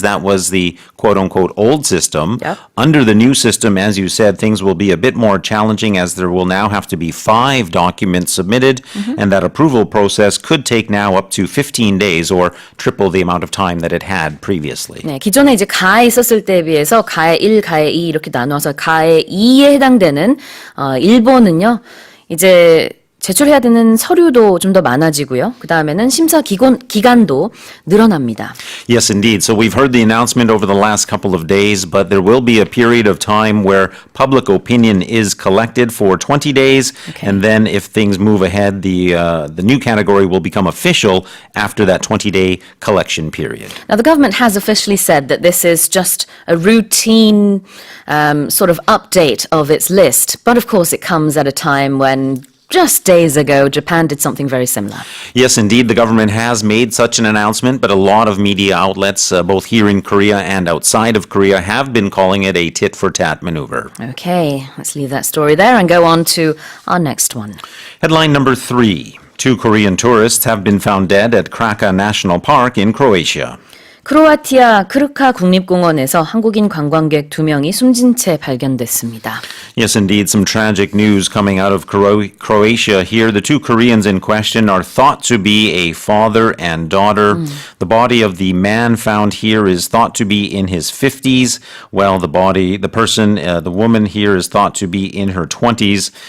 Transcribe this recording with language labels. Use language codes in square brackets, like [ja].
[en] That was the quote-unquote old system. Yep. Under the new system, as you said, things will be a bit more challenging as there will now have to be 5 documents submitted, and that approval process could take now up to 15 days or triple the amount of time that it had previously. [ko] 네, 기존에 이제 가에 있었을 때에 비해서 가의 1, 가의 2 이렇게 나눠서 가의 2에 해당되는 일본은요. 이제 제출해야 되는 서류도 좀 더 많아지고요. 그 다음에는 심사 기간도 늘어납니다. [en] Yes, indeed. So we've heard the announcement over the last couple of days, but there will be a period of time where public opinion is collected for 20 days, and then if things move ahead, the new category will become official after that 20-day collection period. Now, the government has officially said that this is just a routine sort of update of its list, but of course it comes at a time when just days ago, Japan did something very similar. Yes, indeed, the government has made such an announcement, but a lot of media outlets, both here in Korea and outside of Korea, have been calling it a tit-for-tat maneuver. Okay, let's leave that story there and go on to our next one. Headline number 3. 2 Korean tourists have been found dead at Kraka National Park in Croatia. [ko] 크로아티아 크르카 국립공원에서 한국인 관광객 2명이 숨진 채 발견됐습니다. [en] Yes, indeed, some tragic news coming out of Croatia here. The 2 Koreans in question are thought to be a father and daughter. The body of the man found here is thought to be in his 50s, while the woman here is thought to be in her 20s.